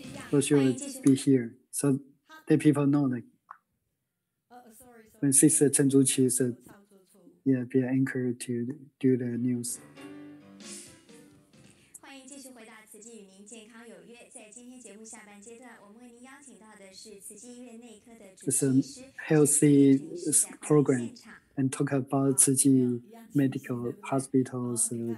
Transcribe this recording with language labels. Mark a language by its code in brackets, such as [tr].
[en] So she will be here. So the people know like when Sister Chen Zhuqi is be an anchor to do the news. [zh] 欢迎继续回到慈济与您健康有约。在今天节目下半阶段，我们为您邀请到的是慈济医院内科的主治医师 [en] healthy program and talk about 慈济 medical hospitals.